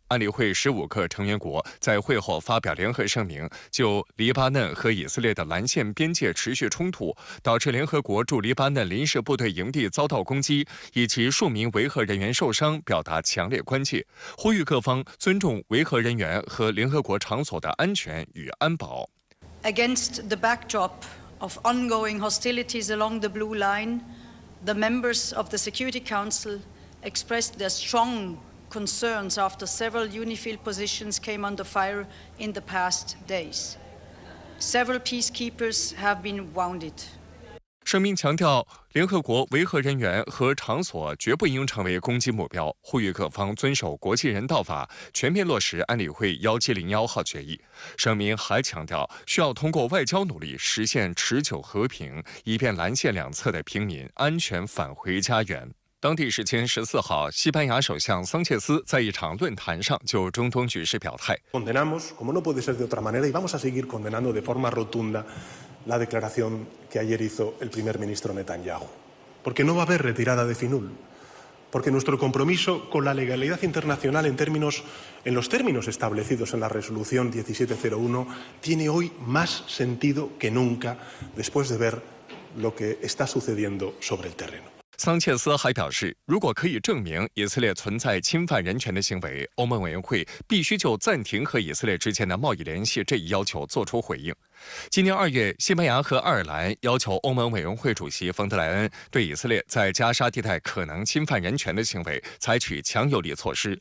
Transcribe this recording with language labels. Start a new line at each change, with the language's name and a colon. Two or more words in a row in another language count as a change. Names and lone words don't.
Chinese: 安理会15个成员国在会后发表联合声明，就黎巴嫩和以色列的蓝线边界持续冲突，导致联合国驻黎巴嫩临时部队营地遭到攻击，以及数名维和人员受伤，表达强烈关切，呼吁各方尊重维和人员和联合国场所的安全与安保。
English: Against the backdrop of ongoing hostilities along the blue line, the members of the Security Council expressed their strong concerns after several UNIFIL positions came under fire in the past days. Several peacekeepers have been wounded.
Chinese: 声明强调，联合国维和人员和场所绝不应成为攻击目标，呼吁各方遵守国际人道法，全面落实安理会1701号决议。声明还强调，需要通过外交努力实现持久和平，以便蓝线两侧的平民安全返回家园。当地时间14号，西班牙首相桑切斯在一场论坛上就中东局势表态。
Spanish: Condenamos, como no puede ser de otra manera, y vamos a seguir condenando de forma rotunda la declaración que ayer hizo el primer ministro Netanyahu, porque no va a haber retirada de FINUL, porque nuestro compromiso con la legalidad internacional en los términos establecidos en la resolución 1701 tiene hoy más sentido que nunca después de ver lo que está sucediendo sobre el terreno.
Chinese: 桑切斯还表示，如果可以证明以色列存在侵犯人权的行为，欧盟委员会必须就暂停和以色列之间的贸易联系这一要求作出回应。今年2月，西班牙和爱尔兰要求欧盟委员会主席冯德莱恩对以色列在加沙地带可能侵犯人权的行为采取强有力措施。